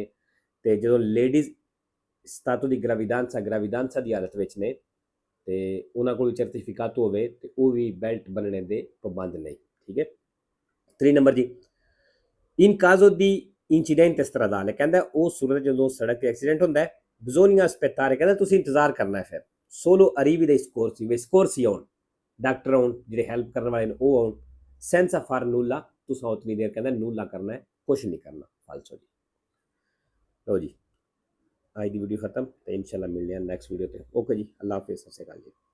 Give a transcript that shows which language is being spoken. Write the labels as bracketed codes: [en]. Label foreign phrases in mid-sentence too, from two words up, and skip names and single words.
[pa] ਤੇ ਜਦੋਂ ਲੇਡੀਜ਼ ਸਟਾਟੋ ਦੀ ਗ੍ਰੈਵੀਡਾਂਸਾ ਦੀ ਹਾਲਤ ਵਿੱਚ ਨੇ ਤੇ ਉਹਨਾਂ ਕੋਲ ਸਰਟੀਫਿਕੇਟ ਹੋਵੇ ਤੇ ਉਹ ਵੀ ਬੈਲਟ ਬੰਨਣੇ ਦੇ ਪਾਬੰਦ ਨਹੀਂ, ਠੀਕ ਹੈ। 3 ਨੰਬਰ ਜੀ, [it] in caso di incidente stradale, [pa] ਕਹਿੰਦਾ ਉਹ ਸੂਰਤ ਜਦੋਂ ਸੜਕ ਤੇ ਐਕਸੀਡੈਂਟ ਹੁੰਦਾ ਹੈ, bisogna aspettare, ਕਹਿੰਦਾ ਤੁਸੀਂ ਇੰਤਜ਼ਾਰ ਕਰਨਾ ਹੈ, ਫਿਰ [it] solo arrivi dei soccorsi [pa] ਆਉਣ, ਡਾਕਟਰ ਆਉਣ, ਜਿਹੜੇ ਹੈਲਪ ਕਰਨ ਵਾਲੇ ਨੇ ਉਹ ਆਉਣ, senza far nulla, ਤੁਸੀਂ ਉਤਨੀ ਦੇਰ ਕਹਿੰਦਾ ਨੂਲਾ ਕਰਨਾ ਹੈ, ਕੁਛ ਨਹੀਂ ਕਰਨਾ, ਫਾਲਸੋ ਜੀ। ਲਓ ਜੀ, ਅੱਜ ਦੀ ਵੀਡੀਓ ਖਤਮ, ਤੇ ਇਨਸ਼ਾਅੱਲਾ ਮਿਲਦੇ ਹਾਂ [en] next video [pa] ਤੇ। ਓਕੇ ਜੀ, [ar] الله حافظ, [pa] ਸਤਿ ਸ਼੍ਰੀ ਅਕਾਲ ਜੀ।